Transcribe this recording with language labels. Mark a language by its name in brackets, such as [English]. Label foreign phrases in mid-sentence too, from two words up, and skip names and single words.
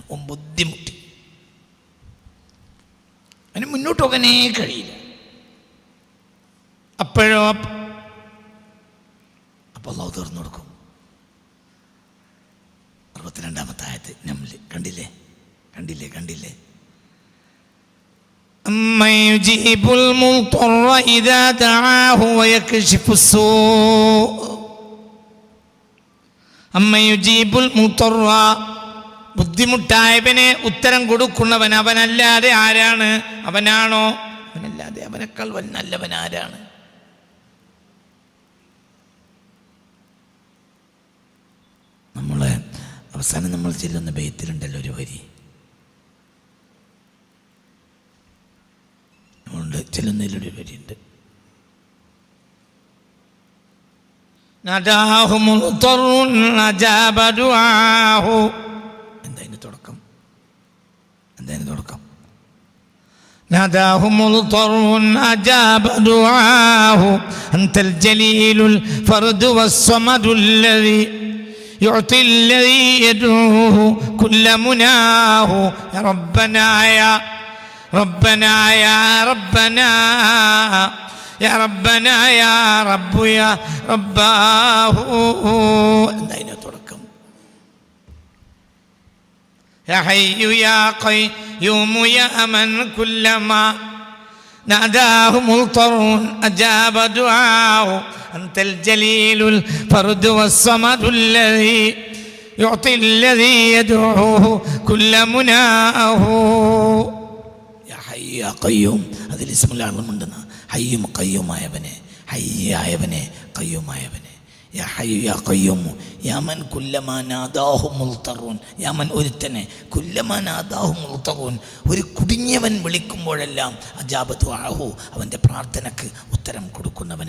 [Malayalam] ബുദ്ധിമുട്ടി അതിന് മുന്നോട്ട് പോകാനേ കഴിയില്ല. അപ്പോഴോ അപ്പോൾ അള്ളാഹു തുറന്നു കൊടുക്കും. 62-ാമത്തെ ആയത്ത് നമ്മൾ കണ്ടില്ലേ [Arabic] أمن يجيب المضطر إذا دعاه ويكشف السوء أمن يجيب المضطر [Malayalam] ബുദ്ധിമുട്ടായവനെ ഉത്തരം കൊടുക്കുന്നവൻ അവനല്ലാതെ ആരാണ്? അവനാണോ? അവനല്ലാതെ അവനേക്കാൾ നല്ലവൻ ആരാണ്? നമ്മളെ അവസാനം നമ്മൾ ചെല്ലുന്ന ബൈത്തിലുണ്ടല്ലോ ഒരു വരി, നമ്മളുടെ ചെല്ലുന്നതിലൊരു വരിയുണ്ട്. എന്താ തുടക്കം? [Arabic] ناداه مضطر أجاب دعاه أنت الجليل الفرد والصمد الذي يعطي الذي يدعوه كل مناه يا ربنا يا ربنا يا ربنا يا ربنا يا رب يا رباه. [Malayalam] എന്താ തുടക്കം? [Arabic] يا حي يا قيوم يا من كلما ناداه مضطر أجاب دعاه أنت الجليل الفرد والصمد الذي يعطي الذي يدعوه كل مناه. يا حي يا قيوم [Malayalam] അതിൽ [Arabic] اسم الأعظم [Malayalam] ഉണ്ടെന്ന്. ഹയ്യും ഖയ്യൂമായവനെ, ഹയ്യായവനെ, ഖയ്യൂമായവനെ. [Arabic] يا حي يا قيوم يا من كلما ناداه مضطر يا من ഒരുത്തനെ كلما ناداه مضطر, [Malayalam] ഒരു കുടുങ്ങിയവൻ വിളിക്കുമ്പോഴെല്ലാം [Arabic] أجاب دعاه, [Malayalam] അവൻ്റെ പ്രാർത്ഥനയ്ക്ക് ഉത്തരം കൊടുക്കുന്നവനെ.